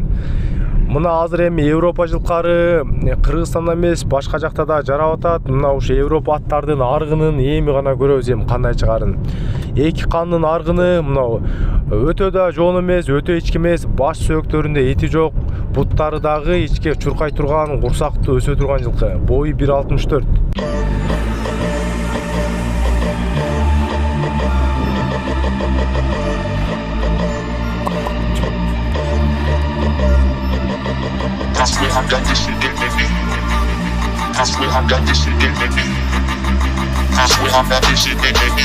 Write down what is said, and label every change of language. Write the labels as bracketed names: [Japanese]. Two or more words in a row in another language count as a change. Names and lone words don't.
[Kyrgyz] Мына азыр эми Европа жылкары Кыргызстанда эмес, башка жакта да жарап атат. Мына ушу Европа аттардын аргынын эми гана көрөбүз эми кандай чыгарын. Эки кандын аргыны мына өтө да жоон эмес, өтө ички эмес, баш сөөктөрүндө эти жок, буттары дагы ичке чуркай турган, курсактуу өсө турган жылкы. Бою 1.64. [English] I swear I got this shit in me. I swear I got this shit in me. I swear I got this shit in me.